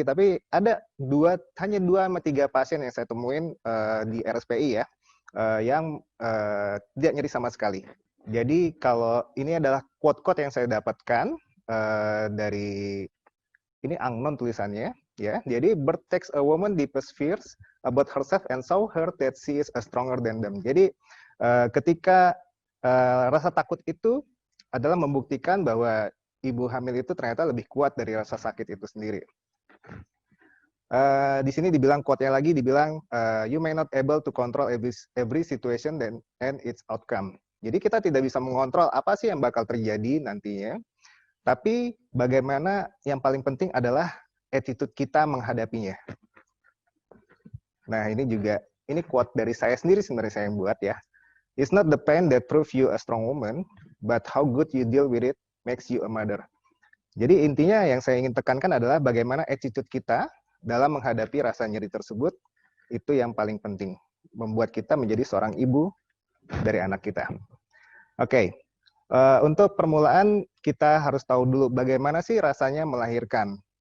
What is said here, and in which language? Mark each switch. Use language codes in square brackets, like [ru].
[id] Tapi ada hanya 2 sama 3 pasien yang saya temuin di RSPI ya, yang tidak nyeri sama sekali. Jadi kalau ini adalah quote-quote yang saya dapatkan dari ini unknown tulisannya ya. [en] Jadi birth takes a woman deepest fears about herself and show her that she is stronger than them. [id] Jadi ketika rasa takut itu adalah membuktikan bahwa ibu hamil itu ternyata lebih kuat dari rasa sakit itu sendiri. Di sini dibilang quote-nya lagi dibilang [en] you may not able to control every situation and its outcome. [id] Jadi kita tidak bisa mengontrol apa sih yang bakal terjadi nantinya, tapi bagaimana yang paling penting adalah attitude kita menghadapinya. Nah ini quote dari saya sendiri sebenarnya saya yang buat ya. [en] It's not the pain that proves you a strong woman, but how good you deal with it makes you a mother. [id] Jadi intinya yang saya ingin tekankan adalah bagaimana attitude kita dalam menghadapi rasa nyeri tersebut, itu yang paling penting. Membuat kita menjadi seorang ibu dari anak kita. Oke, untuk permulaan kita harus tahu dulu bagaimana sih rasanya melahirkan.